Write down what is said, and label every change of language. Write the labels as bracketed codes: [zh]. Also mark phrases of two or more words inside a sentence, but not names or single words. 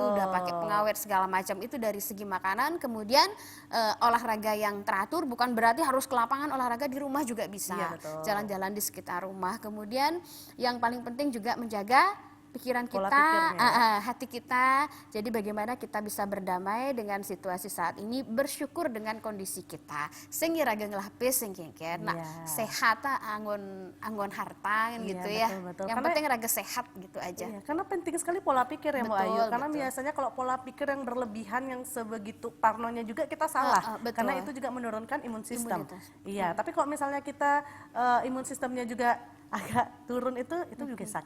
[id] Itu udah pakai pengawet segala macam, itu dari segi makanan. Kemudian olahraga yang teratur, bukan berarti harus ke lapangan, olahraga di rumah juga bisa. Iya, betul. Jalan-jalan di sekitar rumah. Kemudian yang paling penting juga menjaga pikiran Pola kita, pikirnya. hati kita. Jadi bagaimana kita bisa berdamai dengan situasi saat ini, bersyukur dengan kondisi kita. [ban] Sing irageng lapis sing kengken. [id] Nah, [ban] sehat anggon harta [id] kan gitu ya. Betul. Yang Karena penting raga sehat gitu aja. Iya, karena penting sekali pola pikir ya Mbak Ayu. Karena betul. biasanya kalau pola pikir yang berlebihan, yang sebegitu parnonya juga kita salah. Betul. Karena itu juga menurunkan imun sistem. Imunitas. Iya, tapi kalau misalnya kita imun sistemnya juga agak turun itu juga sakit.